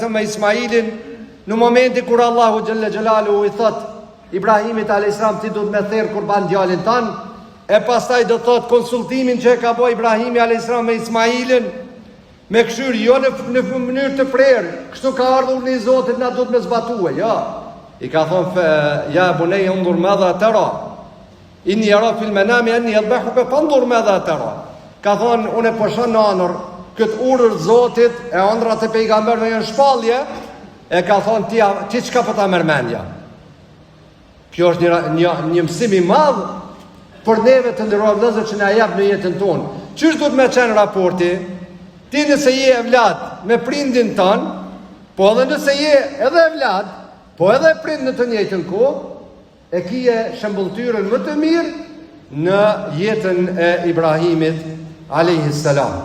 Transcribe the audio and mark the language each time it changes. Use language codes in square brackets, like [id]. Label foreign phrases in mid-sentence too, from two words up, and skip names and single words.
[sq] me Ismailin, në momenti kur Allahu [ar] جل جلاله [sq] I thot Ibrahimit a.s. ti duhet me therr kurban djalin tan, e pastaj do thot konsultimin që e ka bëu Ibrahimi a.s. me Ismailin, me këshyr jo në mënyrë të prerë, kështu ka ardhur në Zotit na duhet me zbatue, jo. I ka thonë [ar] يا بني انظر ماذا ترى. إني أرى في المنام أني أذبحك فانظر ماذا ترى. [sq] Ka thonë unë po shoh në ëndër këtë urër Zotit, e ëndrat e pejgamberëve janë shpallje. E ka thonë ti çka po ta merr mendja. Kjo është një mësim I madh për neve të nderuar vëllezër që na jap në jetën tonë. Çish duhet me qenë raporti? Ti nëse je evlad me prindin tën, po edhe nëse je edhe evlad, po edhe prind në të njëjtën kohë, e kije shembulltyrën më të mirë në jetën e Ibrahimit [ar] عليه السلام.